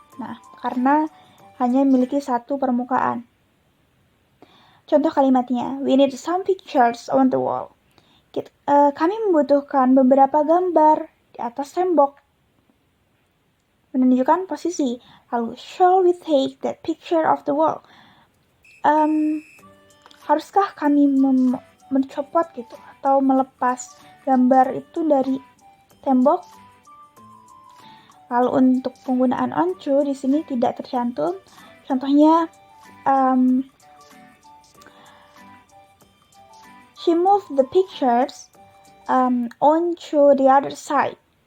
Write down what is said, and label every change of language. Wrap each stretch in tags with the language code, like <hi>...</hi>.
<id>Nah, karena hanya memiliki satu permukaan. Contoh kalimatnya,</id> <en>we need some pictures on the wall.</en> <id>Kami membutuhkan beberapa gambar di atas tembok. Menunjukkan posisi. Lalu,</id> <en>shall we take that picture of the wall?</en> <id>Haruskah kami mencopot gitu atau melepas gambar itu dari tembok? Lalu untuk penggunaan onto di sini tidak tercantum. Contohnya,</id> <en>she moved the pictures onto the other side.</en>